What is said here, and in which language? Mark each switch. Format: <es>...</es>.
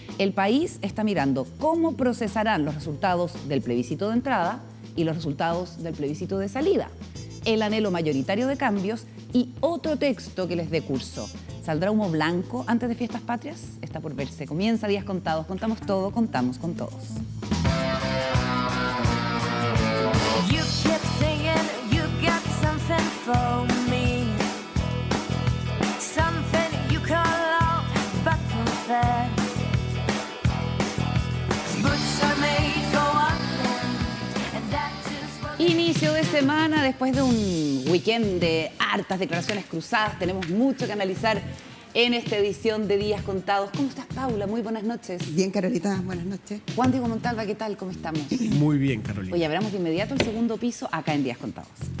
<es>El país está mirando cómo procesarán los resultados del plebiscito de entrada y los resultados del plebiscito de salida, el anhelo mayoritario de cambios y otro texto que les dé curso. ¿Saldrá humo blanco antes de Fiestas Patrias? Está por verse. Comienza Días Contados. Contamos todo, contamos con todos.</es> <en>You kept singing, you got something for me. Something you call out, but confess. Boots are made for one thing, and that is what...</en> <es>Inicio de semana, después de un weekend de hartas declaraciones cruzadas, tenemos mucho que analizar en esta edición de Días Contados. ¿Cómo estás, Paula? Muy buenas noches. Bien, Carolita, buenas noches. Juan Diego Montalva, ¿qué tal? ¿Cómo estamos? Muy bien, Carolina. Oye, abramos de inmediato el segundo piso acá en Días Contados.</es>